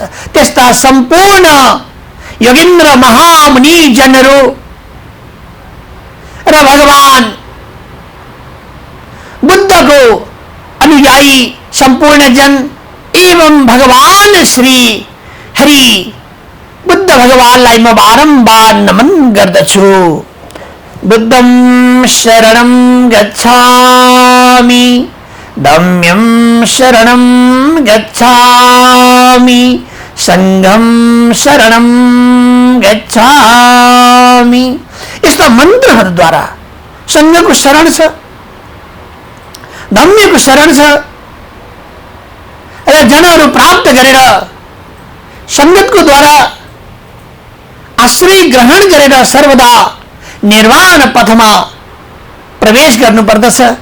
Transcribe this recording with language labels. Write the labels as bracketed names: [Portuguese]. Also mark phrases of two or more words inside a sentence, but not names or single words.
[Nepali] त्यस्ता सम्पूर्ण योगेन्द्र महामुनि जनहरू र भगवान बुद्धको अनुयायी सम्पूर्ण जन एवं भगवान श्री हरि बुद्ध भगवानलाई म बारम्बार नमन गर्दछु। [Pali] बुद्धं शरणं गच्छामि, धम्यं शरणं गच्छामि, संघं शरणं गच्छामि। [Nepali] यस्ता मन्त्रहरूद्वारा संघको शरण छ, धम्यको शरण छ र जनहरू प्राप्त गरेर संगतको द्वारा आश्रय ग्रहण गरेर सर्वदा निर्वाण पथमा प्रवेश गर्नुपर्दछ।